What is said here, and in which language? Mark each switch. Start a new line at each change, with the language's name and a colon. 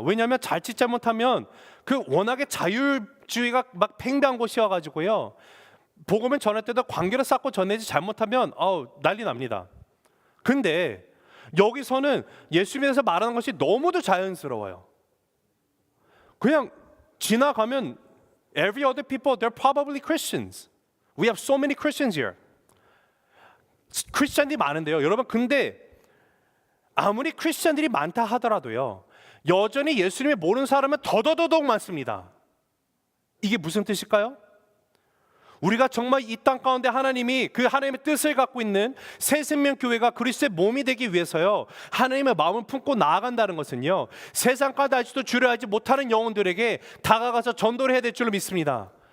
Korean: 왜냐하면 자칫 잘못하면 그 워낙에 자율주의가 막 팽배한 곳이어가지고요, 복음을 전할 때도 관계를 쌓고 전해지 잘못하면 난리 납니다. 근데 여기서는 예수님에 대해서 말하는 것이 너무도 자연스러워요. 그냥 지나가면
English: every other people, they're probably Christians. We have so many Christians here.
Korean: 크리스찬들이 많은데요, 여러분, 근데 아무리 크리스찬들이 많다 하더라도요, 여전히 예수님을 모르는 사람은 더더더욱 많습니다. 이게 무슨 뜻일까요? 우리가 정말 이 땅 가운데 하나님이 그 하나님의 뜻을 갖고 있는 새생명교회가 그리스도의 몸이 되기 위해서요, 하나님의 마음을 품고 나아간다는 것은요, 세상까지 알지도 주를 알지 못하는 영혼들에게 다가가서 전도를 해야 될 줄로 믿습니다.